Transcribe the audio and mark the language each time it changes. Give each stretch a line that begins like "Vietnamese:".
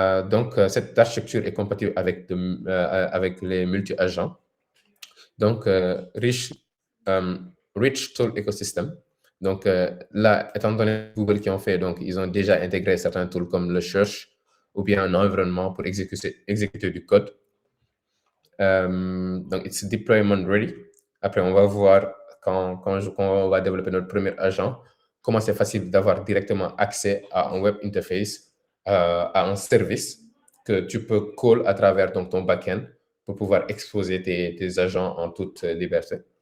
French: Donc, cette architecture est compatible avec les multi-agents. Donc,
English: rich tool ecosystem.
French: Donc, là, étant donné Google qui ont fait, donc, ils ont déjà intégré certains tools comme le search ou bien un environnement pour exécuter du code. Donc,
English: it's deployment ready.
French: Après, on va voir quand on va développer notre premier agent, comment c'est facile d'avoir directement accès à un web interface, à un service que tu peux call à travers donc, ton backend pour pouvoir exposer tes agents en toute liberté.